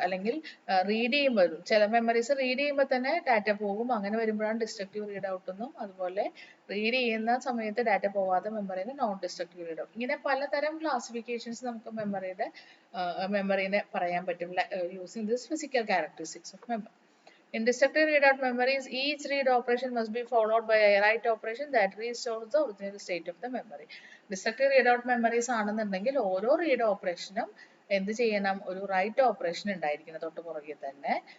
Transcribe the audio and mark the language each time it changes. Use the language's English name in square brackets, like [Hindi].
[Malayalam] അല്ലെങ്കിൽ റീഡ് ചെയ്യുമ്പോൾ ചില മെമ്മറീസ് റീഡ് ചെയ്യുമ്പോൾ തന്നെ ഡാറ്റ പോകും, അങ്ങനെ വരുമ്പോഴാണ് ഡിസ്ട്രക്റ്റീവ് റീഡ് ഔട്ട് എന്നും, അതുപോലെ റീഡ് ചെയ്യുന്ന സമയത്ത് ഡാറ്റ പോവാത്ത മെമ്മറിനെ നോൺ ഡിസ്ട്രക്റ്റീവ് റീഡ് ഔട്ട്. ഇങ്ങനെ പലതരം ക്ലാസിഫിക്കേഷൻസ് നമുക്ക് മെമ്മറിനെ പറയാൻ പറ്റും [English] Using this physical characteristics of memory. In destructive readout memories, each read operation must be followed by a write operation that restores the original state of the memory. [Malayalam] Destructive readout memories ആണെന്നുണ്ടെങ്കിൽ ഓരോ read ഓപ്പറേഷനും എന്ത് ചെയ്യണം, ഒരു write operation ഉണ്ടായിരിക്കണം തൊട്ട് പുറകെ തന്നെ.